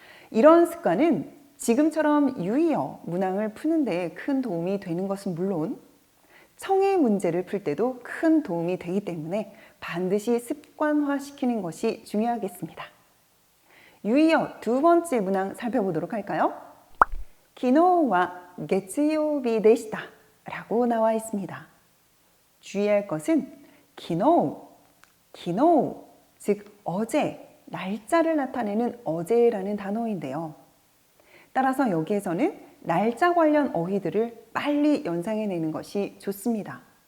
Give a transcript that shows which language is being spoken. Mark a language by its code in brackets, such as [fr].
[ko] 이런 습관은 지금처럼 유의어 문항을 푸는 데 큰 도움이 되는 것은 물론 청해 문제를 풀 때도 큰 도움이 되기 때문에 반드시 습관화시키는 것이 중요하겠습니다. 유의어 두 번째 문항 살펴보도록 할까요? [ja] 昨日は月曜日でした [ko] 라고 나와 있습니다. 주의할 것은 昨日, 즉 어제, 날짜를 나타내는 어제라는 단어인데요. 따라서 여기에서는 날짜 관련 어휘들을 빨리 연상해내는 것이 좋습니다.